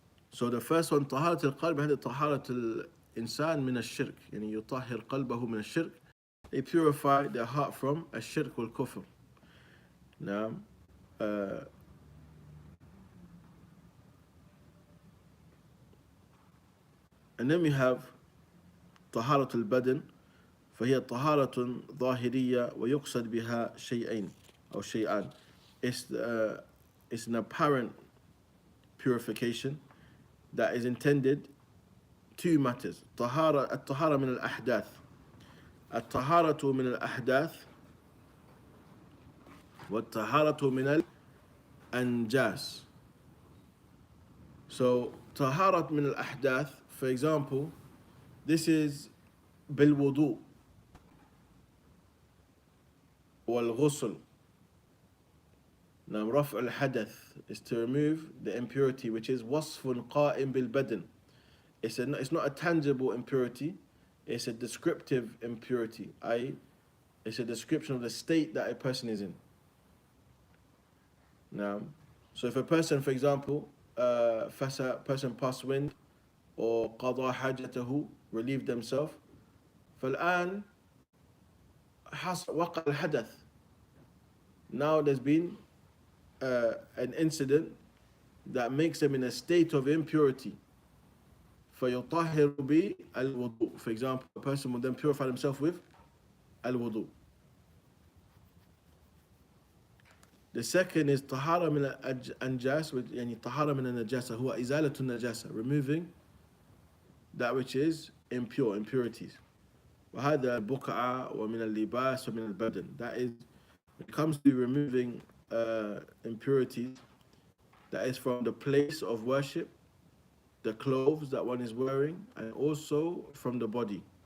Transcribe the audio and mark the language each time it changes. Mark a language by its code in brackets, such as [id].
[en] So the first one, [ar] طهارة القلب, هذه طهارة الإنسان من الشرك. يعني يطهر قلبه من الشرك. [en] They purify their heart from [ar] الشرك والكفر. [en] Now, and then we have [ar] طهارة البدن, فهي طهارة ظاهرية ويقصد بها شيئين أو شيئان. [en] It's an apparent purification that is intended two matters. [ar] الطهارة من الأحداث. الطهارة من الأحداث والطهارة من الأنجاس. [en] So [ar] طهارة من الأحداث, [en] for example, this is [ar] بالوضوء والغسل. [en] Now [ar] رفع الحدث [en] is to remove the impurity, which is [ar] وصف قائم بالبدن. [en] It's not a tangible impurity, it's a descriptive impurity. It's a description of the state that a person is in. Now, so if a person, for example, person passed wind or [ar] قضى حاجته, [en] relieved themselves, [ar] فالآن وقع الحدث. [en] Now there's been an incident that makes them in a state of impurity. [ar] فيطهر بالوضوء. [en] For example, a person will then purify himself with al-wudu. The second is [ar] طهارة من الأنجاس, يعني طهارة من النجاسة, هو إزالة النجاسة, [en] removing that which is impure, impurities. [ar] وهذا البقعة ومن اللباس ومن البدن. [en] That is, when it comes to removing impurities, that is from the place of worship, the clothes that one is wearing, and also from the body.